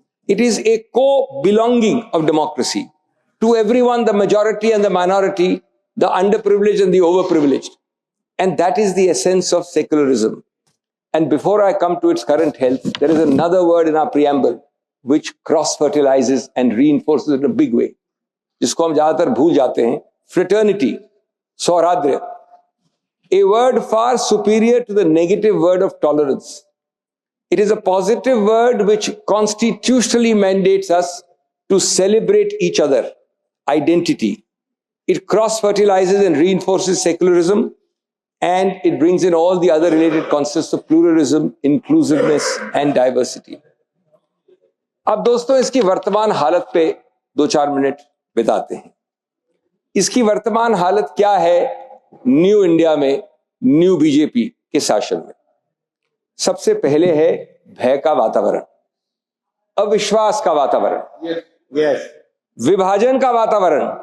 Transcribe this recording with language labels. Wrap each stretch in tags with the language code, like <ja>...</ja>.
<en>It is a co-belonging of democracy to everyone, the majority and the minority, the underprivileged and the overprivileged. And that is the essence of secularism. And before I come to its current health, there is another word in our preamble which cross-fertilizes and reinforces it in a big way.</en> <hi>जिसको हम ज्यादातर भूल जाते हैं, fraternity, सौहार्द्र.</hi> <en>A word far superior to the negative word of tolerance. It is a positive word which constitutionally mandates us to celebrate each other, identity, It cross-fertilizes and reinforces secularism, and it brings in all the other related concepts of pluralism, inclusiveness and diversity.</en> <hi>अब दोस्तों इसकी वर्तमान हालत पे 2-4 minute बिताते हैं। इसकी वर्तमान हालत क्या है न्यू इंडिया में, न्यू बीजेपी के शासन में? सबसे पहले है भय का वातावरण, अविश्वास का वातावरण, विभाजन का वातावरण।</hi>